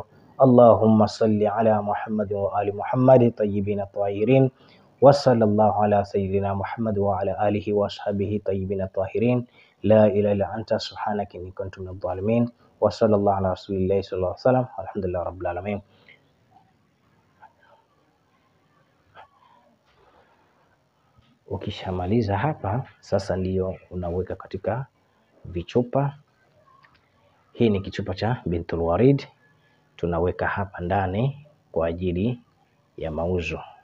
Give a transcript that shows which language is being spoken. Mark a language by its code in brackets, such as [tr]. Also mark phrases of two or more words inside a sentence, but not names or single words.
[ar] اللهم صل على محمد وآل محمد طيبين الطاهرين وصلى الله على سيدنا محمد وعلى آله وأصحابه طيبين الطاهرين. لا إله إلا أنت سبحانك إني كنت من الظالمين. وصلى الله على رسول الله صلى الله عليه وسلم. الحمد لله رب العالمين. [sw] Ukishamaliza hapa sasa, ndiyo unaweka katika vichupa. Hii ni kichupa cha Bintul Warid, tunaweka hapa ndani kwa ajili ya mauzo.